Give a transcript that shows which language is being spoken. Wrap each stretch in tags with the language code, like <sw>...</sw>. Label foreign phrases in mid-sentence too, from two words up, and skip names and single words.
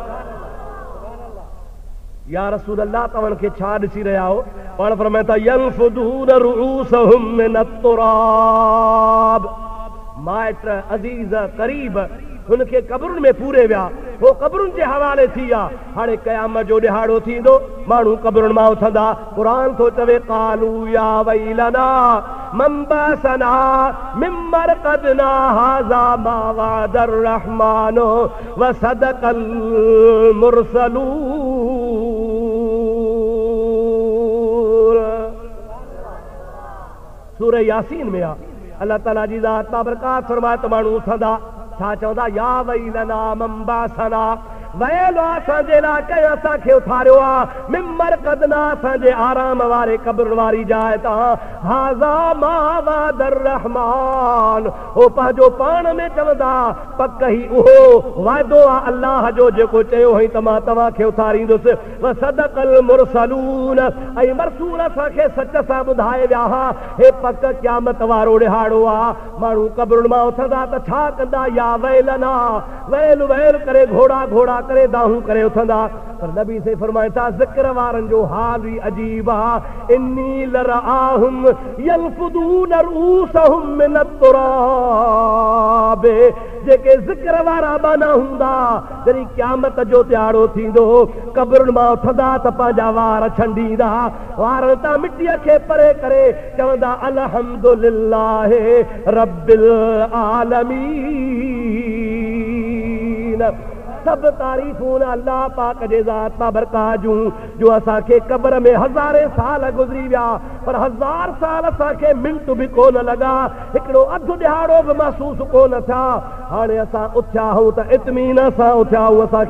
<ar>يا رسول الله</ar> <sd>तव्हां खे छा ॾिसी रहिया हो पाण फरमाइनि था</sd> <ar>ينفضون رؤوسهم من التراب</ar> <sd>माइट अज़ीज़ करीब हुनखे क़ब्रुनि में पूरे विया हो क़ब्रुनि जे हवाले थी विया हाणे क़यामत जो ॾिहाड़ो थींदो माण्हू क़ब्रुनि मां उथंदा क़ुरान थो चवे</sd> <ar>قالوا يا ويلنا من بعثنا من مرقدنا هذا ما وعد الرحمن وصدق المرسلون</ar> <sd>सूरह यासीन में आहे</sd> <ar>الله تعالى</ar> <sd>जी ज़ात बाबरकात फरमाए त माण्हू उथंदा छा चवंदा</sd> <ar>يا ويلنا من بعثنا</ar> <sd>वैल असांजे लाइ कंहिं असांखे उथारियो आहे</sd> <ar>من مرقدنا</ar> <sd>असांजे आराम वारे क़ब्र वारी जाइ तां</sd> <ar>هذا ما وعد الرحمن</ar> <sd>हो पंहिंजो पाण में चवंदा पक ई उहो वाइदो आहे अल्लाह जो जेको चयो हुई त मां तव्हांखे उथारींदुसि व</sd> <ar>صدق المرسلون</ar> <sd>ऐं मरसूल असांखे सच सां ॿुधाए विया हा हे पक क़यामत वारो ॾिहाड़ो आहे माण्हू क़ब्रुनि मां उथंदा त छा कंदा</sd> <ar>يا ويلنا</ar> <sd>वैल वैल करे घोड़ा घोड़ा करे दाहूं करे उथंदा पर नबी से फरमाए था ज़िक्र वारनि जो हाल ई अजीब आहे</sd> <ar>إني لأراهم ينفضون رؤوسهم من التراب</ar> <sd>जेके ज़िक्र वारा बाना हूंदा जॾहिं क़यामत जो ॾिहाड़ो थींदो क़ब्रुनि मां उथंदा त पंहिंजा वार छंडींदा वारनि तां मिटीअ खे परे करे चवंदा</sd> <ar>الحمد لله رب</ar> <sd>आलमीन सब तारीफ़ूं अल्लाह पाक जे ज़ात बाबरकात जूं जो असांखे क़ब्र में हज़ारे साल गुज़री विया पर 1000 साल असांखे मिंट बि कोन लॻा हिकिड़ो अधु ॾिहाड़ो बि महसूस कोन थिया हाणे असां उथिया आहियूं त इत्मीन सां उथिया आहियूं, असांखे का परवाह आहे ई कान का।</sd>